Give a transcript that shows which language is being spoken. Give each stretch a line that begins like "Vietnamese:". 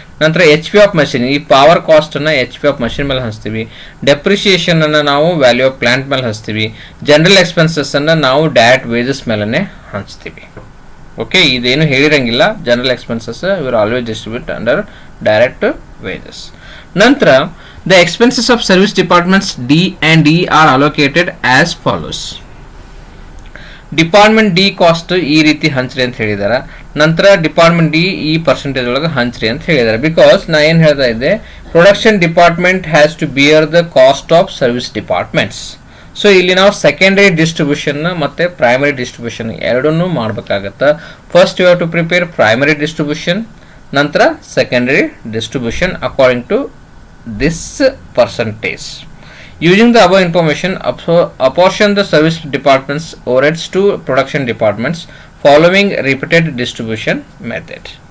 Kannada: ನಂತರ HP of machine, ಈ power ಕಾಸ್ಟನ್ನು HP of machine ಮೇಲೆ ಹಂಚ್ತೀವಿ. ಡೆಪ್ರಿಸಿಯೇಷನ್ ಅನ್ನು ನಾವು ವ್ಯಾಲ್ಯೂ ಆಫ್ ಪ್ಲಾಂಟ್ ಮೇಲೆ ಹಂಚ್ತೀವಿ. ಜನರಲ್ ಎಕ್ಸ್ಪೆನ್ಸಸ್ ಅನ್ನು ನಾವು ಡೈರೆಕ್ಟ್ ವೇಜಸ್ ಮೇಲೆ ಹಂಚ್ತೀವಿ.
English: okay,
Kannada: ಇದೇನು ಹೇಳಿರಂಗಿಲ್ಲ.
English: General expenses will always distribute under direct wages. ನಂತರ the expenses of service departments D and E are allocated as follows.
Kannada: Department D cost ಈ ರೀತಿ ಹಂಚ್ರಿ ಅಂತ ಹೇಳಿದಾರೆ. ನಂತರ ಡಿಪಾರ್ಟ್ಮೆಂಟ್ ಡಿ ಈ ಪರ್ಸೆಂಟೇಜ್ ಒಳಗೆ ಹಂಚ್ರಿ ಅಂತ ಹೇಳಿದ್ದಾರೆ.
English: because
Kannada: ನಾ ಏನು ಹೇಳ್ತಾ ಇದ್ದೆ,
English: Production department has to bear the cost of service departments.
Kannada: So ಇಲ್ಲಿ ನಾವು ಸೆಕೆಂಡರಿ ಡಿಸ್ಟ್ರಿಬ್ಯೂಷನ್ ಮತ್ತು ಪ್ರೈಮರಿ ಡಿಸ್ಟ್ರಿಬ್ಯೂಷನ್ ಎರಡನ್ನೂ ಮಾಡಬೇಕಾಗತ್ತೆ.
English: First you have to prepare primary distribution, ನಂತರ secondary distribution according to this percentage. Using the above information, apportion the service departments overheads to production departments following repeated distribution method.